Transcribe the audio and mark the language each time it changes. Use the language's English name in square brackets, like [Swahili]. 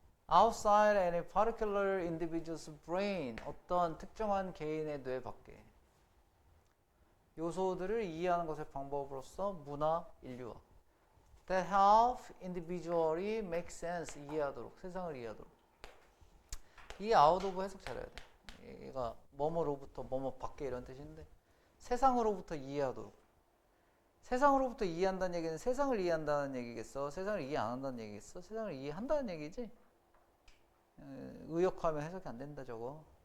[English] outside any particular individual's brain, [Korean] 어떤 특정한 개인의 뇌 밖에 요소들을 이해하는 것의 방법으로서 문화 인류학. [English] That help individually make sense, [Korean] 이해하도록, 세상을 이해하도록. 이 아웃 오브 해석 잘해야 돼. 얘가 뭐뭐로부터 뭐뭐 밖에 이런 뜻인데 세상으로부터 이해하도록. 세상으로부터 이해한다는 얘기는 세상을 이해한다는 얘기겠어? 세상을 이해 안 한다는 얘기겠어? 세상을 이해한다는 얘기지? 의역하면 해석이 안 된다 저거.